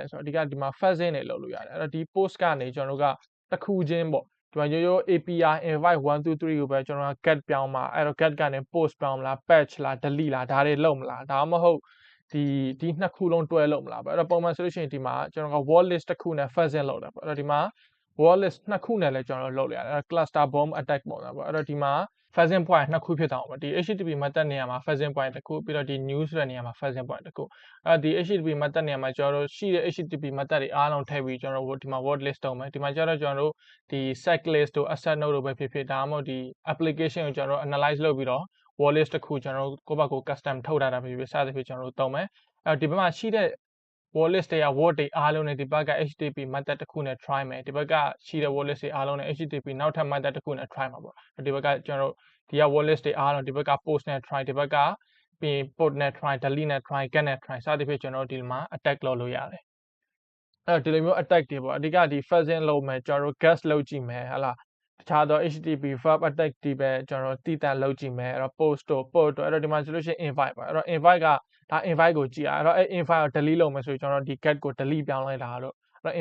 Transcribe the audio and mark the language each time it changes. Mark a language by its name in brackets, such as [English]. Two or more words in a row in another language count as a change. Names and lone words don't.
[Burmese] ဆိုတော့အဓိကဒီမှာ fuzzing တွေလုပ်လို့ရတယ်အဲ့တော့ဒီ post ကနေကျွန်တော်တို့ကတစ်ခုချင်းပေါ့ဒီမှာရိုးရိုး [English] API invite [Burmese] 123ကိုပဲကျွန်တော်က get ပြောင်းမှာအဲ့တော့ get ကနေ post ပြောင်းမလား patch လား delete လားဒါတွေလုပ်မလားဒါမှမဟုတ်ဒီနှစ်ခုလုံးတွဲလုပ်မလားပေါ့အဲ့တော့ပုံမှန်ဆိုလို့ရှိရင်ဒီမှာကျွန်တော်က [English] word list [Burmese] တစ်ခုနဲ့ fuzzing လုပ်တယ်ပေါ့ အဲ့တော့ဒီမှာ [English] word list [Burmese] နှစ်ခုနဲ့လည်းကျွန်တော်တို့လုပ်လို့ရတယ်အဲ့တော့ [English] cluster bomb attack [Burmese] ပုံစံပေါ့အဲ့တော့ဒီမှာ [English] fuzzing point [Burmese] နှစ်ခုဖြစ်သွားအောင်ပေါ့ဒီ [English] HTTP method [Burmese] နေရာမှာ [English] fuzzing point [Burmese] တစ်ခုပြီးတော့ဒီ new ဆိုတဲ့နေရာမှာ [English] fuzzing point [Burmese] တစ်ခုအဲ့ဒီ [English] HTTP method [Burmese] နေရာမှာကျွန်တော်တို့ရှိတဲ့ [English] HTTP method [Burmese] တွေအားလုံးထည့်ပြီးကျွန်တော်တို့ဒီမှာ [English] word list [Burmese] တုံးမယ်ဒီမှာကျတော့ကျွန်တော်တို့ဒီ [English] set list [Burmese] တို့ [English] asset node [Burmese] တို့ပဲဖြစ်ဖြစ်ဒါမှမဟုတ်ဒီ application ကိုကျွန်တော်တို့ analyze လုပ်ပြီးတော့ [English] word list [Burmese] တစ်ခုကျွန်တော်တို့ကိုယ့်ဘက်ကို custom ထုတ်ထားတာပဲဖြစ်ဖြစ်စသဖြင့်ကျွန်တော်တို့သုံးမယ်အဲ့တော့ဒီဘက်မှာရှိတဲ့ [English] wall list [Burmese] တွေက word တွေအားလုံးနဲ့ဒီဘက်က [English] HTTP method [Burmese] တစ်ခုနဲ့ try မယ်ဒီဘက်ကရှိတဲ့ [English] wall list [Burmese] တွေအားလုံးနဲ့ HTTP နောက်ထပ် method တစ်ခုနဲ့ try မှာပေါ့ဒီဘ က်ကကျွန်တော်တို့ဒီက [English] wall list [Burmese] တွေအားလုံးဒီဘက်က post နဲ့ try ဒီဘက်ကပြီး put နဲ့ try delete နဲ့ try get နဲ့ try စသဖြင့်ကျွန်တော်တို့ဒီမှာ attack လုပ်လို့ရတယ်အဲ့တော့ဒီလိုမျိုး attack တွေပေါ့အဓိကဒီ fuzzing လုပ်မယ်ကျွန်တော်တို့ guess လုပ်ကြည့်မယ်ဟလာတခြားသော [English] HTTP verb attack [Burmese] တွေပဲကျွန်တော်တို့တည်တံ့လုပ်ကြည့်မယ်အဲ့တော့ post တို့ put တို့အဲ့တော့ဒီမှာဆိုလို့ရှိရင် invite ပါအဲ့တော့ invite ကဒါ invite ကိုကြည့်ရအဲ့တော့အဲ့ invite ကို delete လုပ်မယ်ဆိုရင်ကျွန်တော်ဒီ get ကို delete ပြောင်းလိုက်တာတို့အဲ့တော့